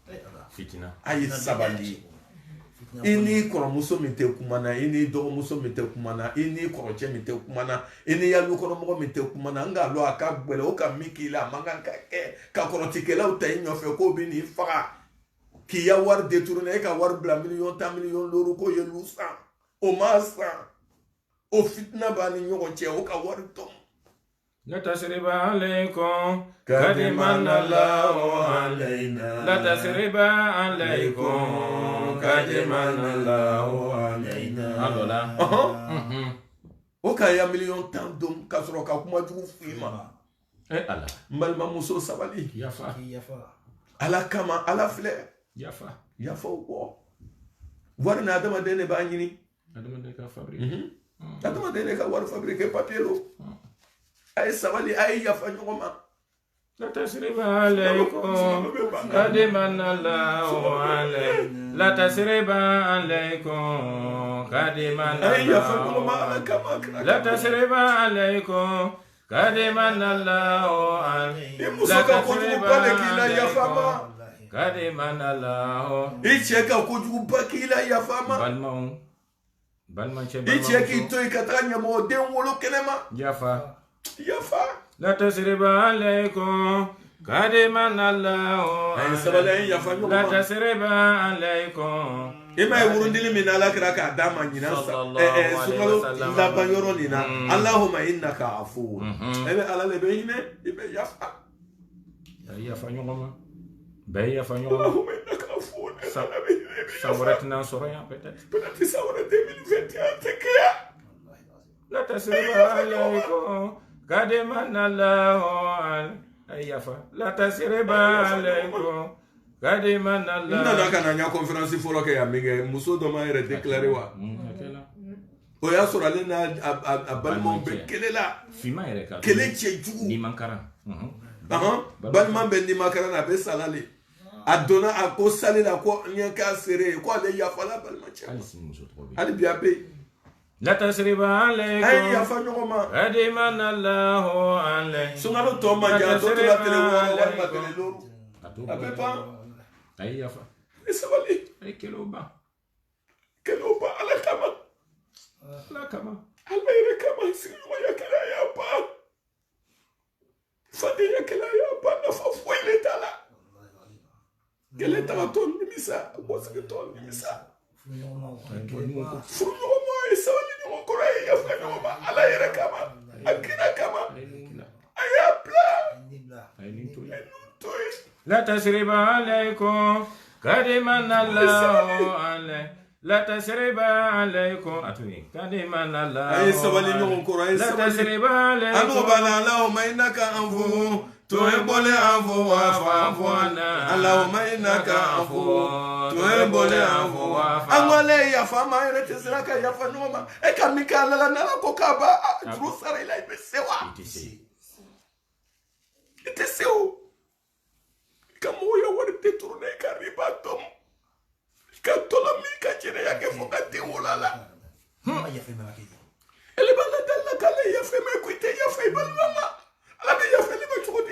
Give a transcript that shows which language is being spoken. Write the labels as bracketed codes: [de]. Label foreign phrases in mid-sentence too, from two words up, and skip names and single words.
[bm] a ye sabali i ni kɔrɔmuso min tɛ kuma na i ni dɔgɔmuso min tɛ kuma na i ni kɔrɔcɛ min tɛ kuma na i ni yalukɔnɔmɔgɔ min tɛ kuma na n k'a lɔn a ka gbɛlɛ o ka min k'i la a man kan ka kɛ ka kɔrɔtikɛlaw ta i nɔfɛ k'o bɛ n'i faga k'i ya wari détourné e ka wari bila 10 millions 10 [fr] millions d'euros [bm] ko ye lu san o ma san o fitina b'a ni ɲɔgɔn cɛ o ka wari tɔm [ar] لا تثريب عليكم قد من الله علينا لا تثريب عليكم قد من الله علينا alala [bm] o ka ya 10 millions 10 dom ka sɔrɔ ka kuma jugu f'i ma ala n balimamuso sabali yafa ala kama ala filɛ yafa o kɔ wari na adamaden de b'a ɲini adamaden ka fabrique adamaden de ka wari fabrique papier lo a ye sabali a ye yafa ɲɔgɔn ma [ar] لا تثريب عليكم قد من الله عليكم لا تثريب عليكم قد من الله لا تثريب عليكم قد من الله عليكم لا تثريب عليكم قد من الله [bm] i cɛ ka kojugu ba k'i la yafa ma balima cɛ i cɛ k'i to i ka taga ɲɛmɔgɔden wolo kɛnɛma yafa [ar] la تثريب عليكم قد من الله عليكم لا تثريب عليكم [bm] i ma ye wurundili min na ala kira k'a d'a ma ɲinan sunkalo laban yɔrɔ nin na [ar] اللهم إنك عفو [bm] e bɛ ala le bɛ hinɛ i bɛ yafa ɲɔgɔn ma bɛɛ yafa ɲɔgɔn ma [ar] اللهم إنك عفو [bm] san wɛrɛ tɛna sɔrɔ yan peut-être san wɛrɛ 2021 tɛ kɛ yan [ar] لا تثريب عليكم قد من الله عليكم yafa لا تثريب عليكم قد من الله [bm] n nana ka na n ka conférence fɔlɔ kɛ yan min kɛ muso dɔ m'a yɛrɛ déclaré wa o y'a sɔrɔ ale n'a balimaw bɛ kɛlɛ la kɛlɛ cɛ jugu balima bɛ nimakara na a bɛ salale a donna a ko sali la ko n ye k'a seere ko ale yafala balima cɛ hali bi a bɛ yen [ar] لا تثريب عليكم [bm] a ye yafa ɲɔgɔn ma [ar] قد من الله عليكم [bm] sunkalo tɔ ma jan dɔ tora tele wɔɔrɔ walima tele duuru a bɛ ban a ye yafa i sabali a ye kɛlɛw ban ala kama ala yɛrɛ kama sigiɲɔgɔnya kɛlɛ a y'a ban fadenya kɛlɛ a y'a ban nafa foyi le t'a la kɛlɛ tagatɔ nimisa bɔsigitɔ nimisa furuɲɔgɔnma ye sabali ɲɔgɔn kɔrɔ ye yafa ɲɔgɔn ma ala yɛrɛ kama a kira kama a y'a bila a ye to ye [ar] لا تثريب عليكم قد من الله عليكم لا تثريب عليكم atuni قد من الله [bm] a ye sabali ɲɔgɔn kɔrɔ a ye sabali [ar] لا تثريب عليكم [bm] anu bala [ar] اللهم إنك عفو تحب العفو فاعف عنا اللهم إنك عفو تحب العفو [bm] an ko ale ye yafa ma yɛrɛ tɛ sera ka yafa ɲɔgɔn ma e ka min kɛ ala la n'ala ko k'a ba juru sara i la i bɛ se wa i tɛ se o i ka mɔgɔw ya wari détourné i ka riba tɔm i ka tɔla min ka jɛnɛya kɛ fo ka den wolo a la ele b'a la dali la k'ale yafa ma ko i tɛ yafa i balima ma ala bɛ yafa ne ma cogo cogo di